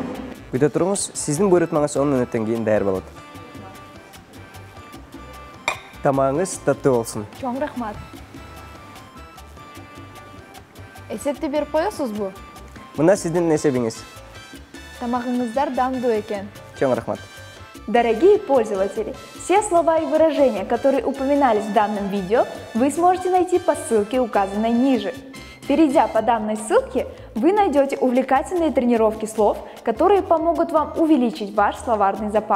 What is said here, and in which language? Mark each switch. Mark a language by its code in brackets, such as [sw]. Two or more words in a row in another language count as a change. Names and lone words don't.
[ky] Күтө туруңуз, сиздин буйрутмаңыз 10 мүнөттөн кийин даяр болот. Тамагыңыз таттуу болсун. Чоң рахмат. Эсепти берип коесузбу? Мына сиздин эсебиңиз. Тамагыңыздар дамдуу экен. Чоң рахмат. [ru] Дорогие пользователи, все слова и выражения, которые упоминались в данном видео, вы сможете найти по ссылке, указанной ниже. Перейдя по данной ссылке, вы найдете увлекательные тренировки слов, которые помогут вам увеличить ваш словарный запас.